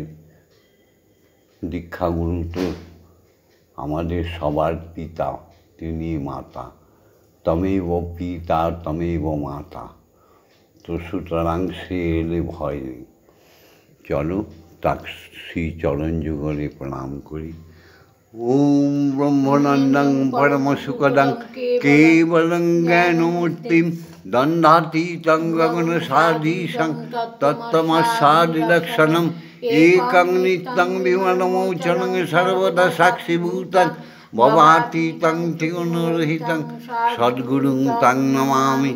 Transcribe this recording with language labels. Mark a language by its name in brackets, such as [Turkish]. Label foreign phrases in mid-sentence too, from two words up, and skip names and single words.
[Bangla] দীক্ষাগুরু তো আমাদের সবার পিতা, তিনি মাতা। [Sanskrit] তমেব পিতা তমেব মাতা। [Bangla] তো সুতরাং সে এলে ভয় নেই। চলো তাক শ্রীচরণ যুগলে প্রণাম করি। [Sanskrit] ওম ব্রহ্মানন্দং পরমসুখদং কেবলং জ্ঞানমূর্তিম দণ্ডাতীतं গগনসাদীশং তত্ত্বমস্যাদিলক্ষণম একং নিত্যং বিমলমোচनं সর্বদা সাক্ষিভূতং ভবাতীतं ত্রিগুণরহিतं সদ্গুরুং তং নমামি।